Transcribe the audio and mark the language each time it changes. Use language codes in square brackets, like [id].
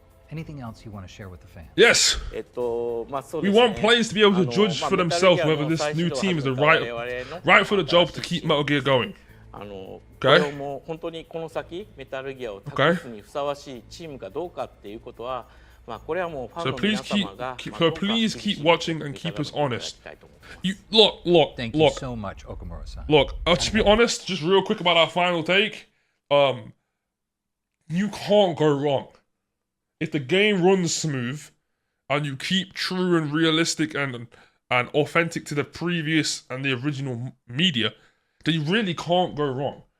[en] Anything else you want to share with the fans? Yes. We want players to be able to judge for themselves whether this new team is the right for the job to keep Metal Gear going. Okay. [ja] 本当にこの先メタルギアを託すにふさわしいチームかどうかっていうことは、これはもうファンの皆様が [en] So please keep watching and keep us honest. Look. Thank you so much, Okamura-san. Look, to be honest, just real quick about our final take. You can't go wrong. If the game runs smooth and you keep true and realistic and authentic to the previous and the original media, then you really can't go wrong.